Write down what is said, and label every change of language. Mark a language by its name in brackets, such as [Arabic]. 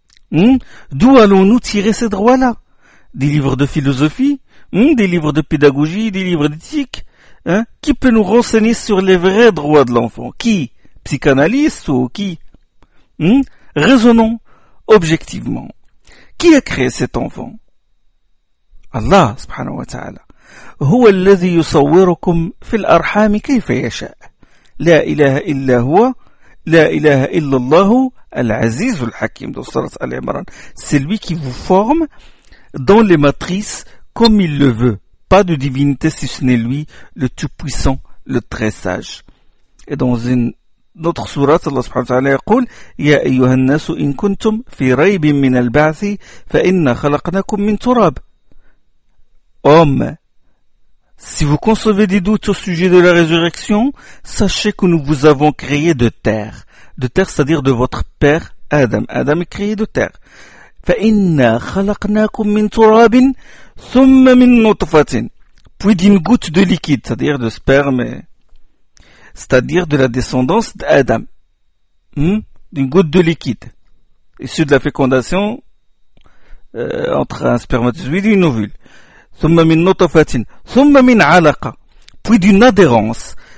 [French] D'où allons-nous tirer ces droits-là? Des livres de philosophie? Des livres de pédagogie? Des livres d'éthique? Qui peut nous renseigner sur les vrais droits de l'enfant? Qui? Psychanalyste ou qui? Raisonnons objectivement. Qui a créé cet enfant? Allah subhanahu wa ta'ala. [Arabic] هو الذي يصوركم في الأرحام كيف يشاء. لا إله إلا هو. لا إله إلا الله العزيز الحكيم. [French] Dans surat Al-Imran. C'est lui qui vous forme dans les matrices comme il le veut. Pas de divinité si ce n'est lui, le Tout-Puissant, le Très-Sage. Et dans une notre sourate, Allah subhanahu wa ta'ala [Arabic] يقول يا أيها الناس إن كنتم في ريب من البعث فإنا خلقناكم من تراب. [French] Homme, si vous concevez des doutes au sujet de la résurrection, sachez que nous vous avons créé de terre. De terre, c'est-à-dire de votre père Adam. Adam est créé de terre. [Arabic] فإنا خلقناكم من تراب ثم من نطفة. [French] Puis d'une goutte de liquide, c'est-à-dire de sperme. C'est-à-dire de la descendance d'Adam. D'une goutte de liquide. Issue de la fécondation entre un spermatozoïde et une ovule. [Arabic] Thumma min notafatin. Thumma min alaqa. [French] Puis d'une adhérence.